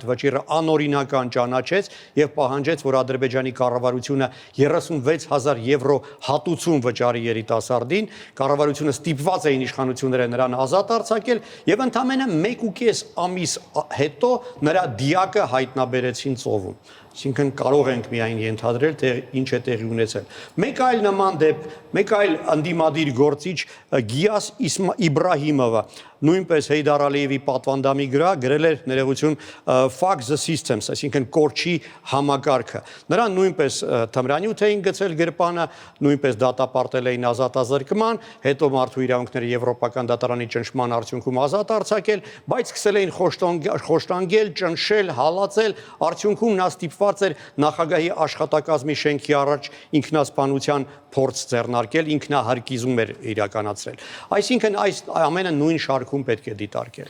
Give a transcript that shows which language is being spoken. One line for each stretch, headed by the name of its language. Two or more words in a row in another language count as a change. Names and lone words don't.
Armenian: վճիռը անօրինական ճանաչեց եւ պահանջեց, որ Ադրբեջանի կառավարությունը 36,000 եվրո հատուցում վճարի երիտասարդին։ Կառավարությունը ստիպված էին իշխանությունները նրան ազատ արձակել եւ ընդամենը 1.5 ամիս հետո նրա դիակը հայտնաբերեցին ծովում։ Այսինքն կարող ենք միայն ենթադրել, թե ինչ է տեղի ունեցել։ Մեկ այլ նման դեպք, մեկ այլ ընդդիմադիր գործիչ Գիաս Իբրահիմովը նույնպես Հեյդար Ալիևի պատվանդամի վրա գրել էր ներողություն
English: fuck the systems,
Armenian: այսինքն կորչի համակարգը։ Նրան նույնպես թմրանյութ էին գցել գրպանը, նույնպես դատապարտել էին ազատազրկման, հետո Մարդու իրավունքների Եվրոպական դատարանի ճնշման արդյունքում ազատ արձակել, բայց սկսել էին խոշտանգել, ճնշել, հալածել, արդյունքում նա ստիպված էր նախագահի աշխատակազմի շենքի առաջ ինքնասպանության փորձ ձեռնարկել, ինքնահարկիզում էր իրականացրել։ Այսինքն այս ամենը նույն շարքում պետք է դիտարկել։